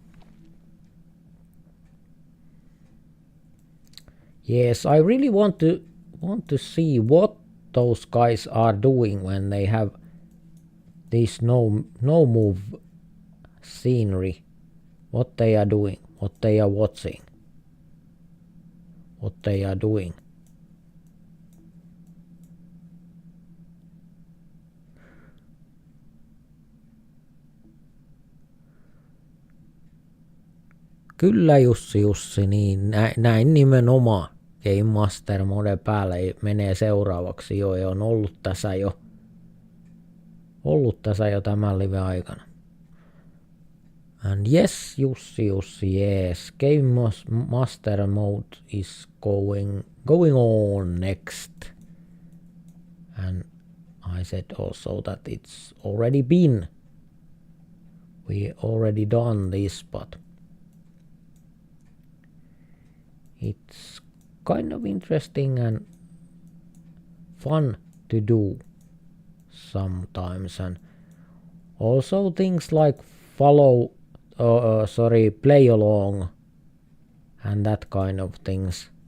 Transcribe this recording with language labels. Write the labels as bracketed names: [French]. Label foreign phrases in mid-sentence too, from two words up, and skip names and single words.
[English] Yes, I really want to see what those guys are doing when they have this no move scenery. What they are doing, what they are watching. what they are doing. [Finnish] Kyllä Jussi, niin näin nimenomaan. [English] Game Master Mode [Finnish] päällä menee seuraavaksi jo ja on ollut tässä jo tämän live aikana. [English] And yes, Jussi, yes. Game Master Mode is going on next. And I said also that it's already been. We already done this, but it's kind of interesting and fun to do sometimes, and also things like play along and that kind of things.